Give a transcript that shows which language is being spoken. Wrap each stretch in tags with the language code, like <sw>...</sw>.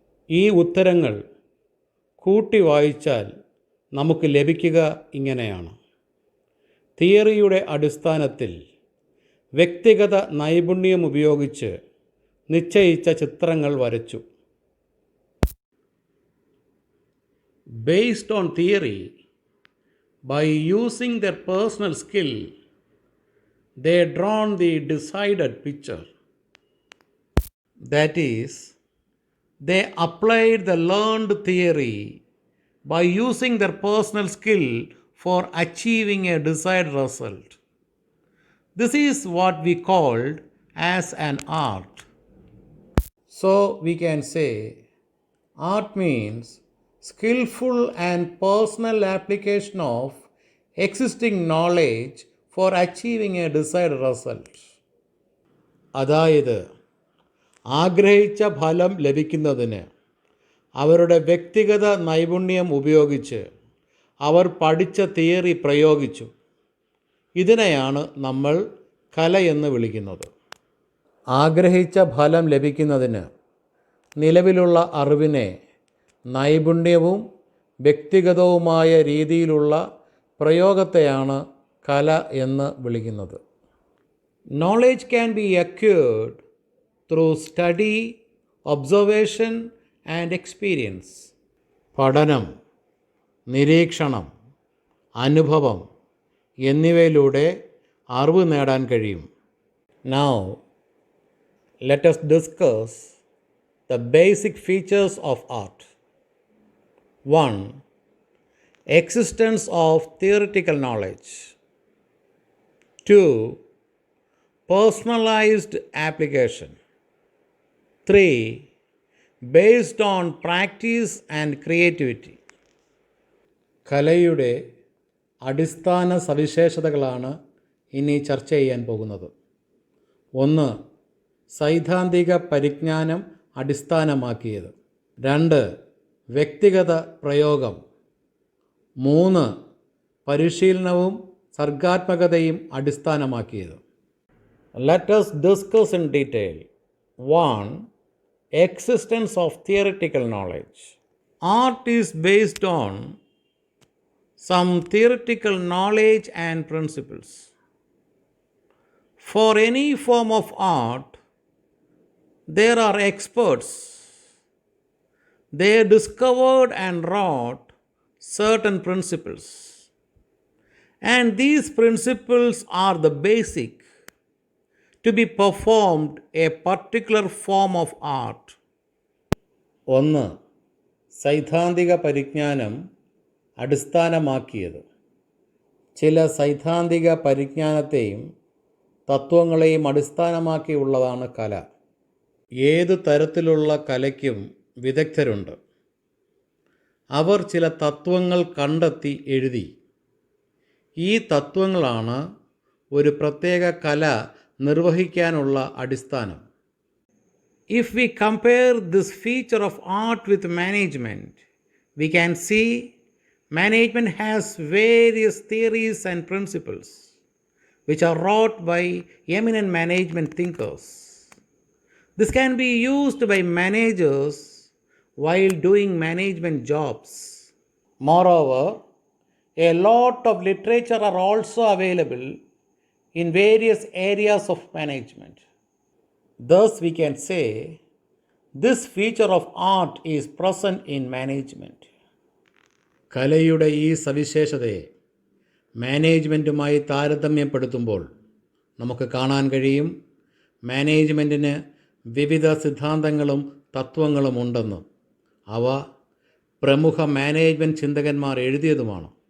<ml>ഈ ഉത്തരങ്ങൾ കൂട്ടി വായിച്ചാൽ നമുക്ക് ലഭിക്കുക ഇങ്ങനെയാണ്. തിയറിയുടെ അടിസ്ഥാനത്തിൽ വ്യക്തിഗത നൈപുണ്യം ഉപയോഗിച്ച് നിശ്ചയിച്ച ചിത്രങ്ങൾ വരച്ചു.</ml> <en>Based on theory, by using their personal skill, they drawn the decided picture. That is, they applied the learned theory by using their personal skill for achieving a desired result. This is what we called as an art. So we can say art means skillful and personal application of existing knowledge for achieving a desired result.</en> <ml>അതായത് ആഗ്രഹിച്ച ഫലം ലഭിക്കുന്നതിന് അവരുടെ വ്യക്തിഗത നൈപുണ്യം ഉപയോഗിച്ച് അവർ പഠിച്ച theory പ്രയോഗിച്ചു. ഇതിനെയാണ് നമ്മൾ കലയെന്ന് വിളിക്കുന്നത്. ആഗ്രഹിച്ച ഫലം ലഭിക്കുന്നതിന് നിലവിലുള്ള അറിവിനെ നൈപുണ്യവും വ്യക്തിഗതവുമായ രീതിയിലുള്ള പ്രയോഗത്തെയാണ് കല എന്ന് വിളിക്കുന്നത്.</ml> <en>Knowledge can be acquired through study, observation and experience.</en> <ml>പഠനം, നിരീക്ഷണം, അനുഭവം എന്നിവയിലൂടെ അറിവ് നേടാൻ കഴിയും.</ml> <en>Now, let us discuss the basic features of art. 1. Existence of theoretical knowledge. 2. Personalized application. 3. Based on practice and creativity.</en> <ml>കലയുടെ അടിസ്ഥാന സവിശേഷതകളാണ് ഇനി ചർച്ച ചെയ്യാൻ പോകുന്നത്. 1. സൈദ്ധാന്തിക പരിജ്ഞാനം അടിസ്ഥാനമാക്കിയത്. 2. വ്യക്തിഗത പ്രയോഗം. 3. പരിശീലനവും സർഗാത്മകതയും അടിസ്ഥാനമാക്കിയത്.</ml> <en>Let us discuss in detail. 1. Existence of theoretical knowledge. Art is based on some theoretical knowledge and principles. For any form of art, there are experts. They discovered and wrought certain principles. And these principles are the basic to be performed a particular form of art. 1.</en> <ml>സൈദ്ധാന്തിക പരിജ്ഞാനം അടിസ്ഥാനമാക്കിയത്. ചില സൈദ്ധാന്തിക പരിജ്ഞാനത്തെയും തത്വങ്ങളെയും അടിസ്ഥാനമാക്കിയുള്ളതാണ് കല. ഏതു തരത്തിലുള്ള കലയ്ക്കും വിദഗ്ധരുണ്ട്. അവർ ചില തത്വങ്ങൾ കണ്ടെത്തി എഴുതി. ഈ തത്വങ്ങളാണ് ഒരു പ്രത്യേക കല നിർവഹിക്കാനുള്ള അടിസ്ഥാനം.</ml> <en>If we compare this feature of art with management, we can see management has various theories and principles which are wrought by eminent management thinkers. This can be used by managers while doing management jobs. Moreover, a lot of literature are also available in various areas of management. Thus, we can say this feature of art is present in management.</en> <ml>കലയുടെ ഈ സവിശേഷതയെ മാനേജ്മെൻറ്റുമായി താരതമ്യപ്പെടുത്തുമ്പോൾ നമുക്ക് കാണാൻ കഴിയും മാനേജ്മെൻറ്റിന് വിവിധ സിദ്ധാന്തങ്ങളും തത്വങ്ങളും ഉണ്ടെന്ന്. അവ പ്രമുഖ മാനേജ്മെൻറ്റ് ചിന്തകന്മാർ എഴുതിയതുമാണ്.</ml>